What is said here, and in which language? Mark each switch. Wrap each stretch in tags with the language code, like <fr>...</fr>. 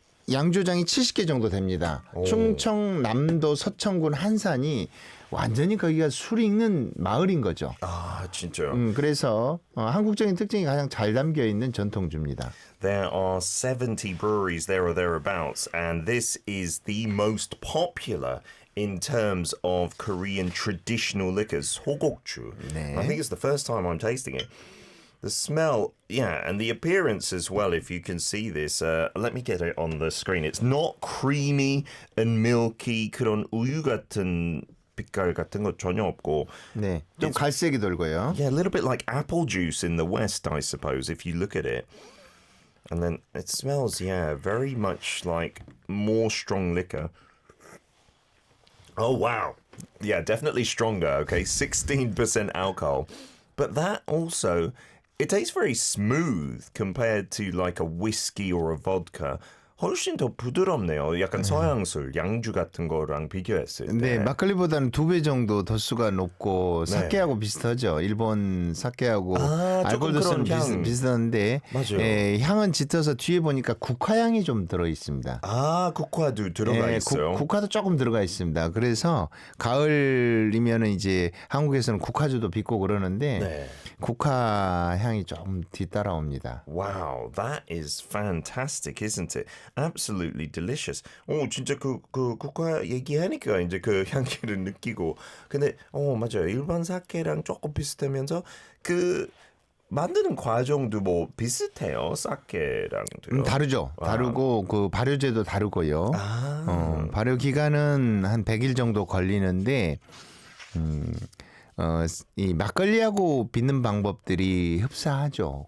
<ko>양조장이 70개 정도 됩니다. 충청, 남도, 서천군, 한산이 완전히 거기가 술 익는 마을인 거죠. 진짜요? 그래서 한국적인 특징이 가장 잘 담겨 있는 전통주입니다.</ko> <en>There are 70 breweries there or thereabouts, and this is the most popular in terms of Korean traditional liquors, 소곡주. I think it's the first time I'm tasting it. The smell, and the appearance as well, if you can see this. Let me get it on the screen. It's not creamy and milky,</en> <ko>그런 우유 같은 빛깔 같은 거 전혀 없고. 네, 좀 갈색이 돌고요.</ko> <en>Yeah, a little bit like apple juice in the West, I suppose, if you look at it. And then it smells, yeah, very much like more strong liquor. Oh, wow. Yeah, definitely stronger. Okay, 16% alcohol. But that also, it tastes very smooth compared to like a whiskey or a vodka.</en> <ko>훨씬 더 부드럽네요. 약간 서양술, 양주 같은 거랑 비교했을 때. 네, 막걸리보다는 2배 정도 도수가 높고 네. 사케하고 비슷하죠. 일본 사케하고 알코올 조금 도수는 그런 향. 비슷한데 맞아요. 향은 짙어서 뒤에 보니까 국화향이 좀 들어 있습니다. 아, 국화도 들어가 있어요. 국화도 조금 들어가 있습니다. 그래서 가을이면은 이제 한국에서는 국화주도 빚고 그러는데 네. 국화 향이 좀 뒤따라옵니다.</ko> <en>Wow, that is fantastic, isn't it? Absolutely delicious.</en> <ko>진짜 그 국화 얘기하니까 이제 그 향기를 느끼고. 근데 맞아요. 일반 사케랑 조금 비슷하면서 그 만드는 과정도 뭐 비슷해요. 사케랑도요. 다르죠. 다르고 그 발효제도 다르고요. 발효 기간은 한 100일 정도 걸리는데 이 막걸리하고 빚는 방법들이 흡사하죠.</ko>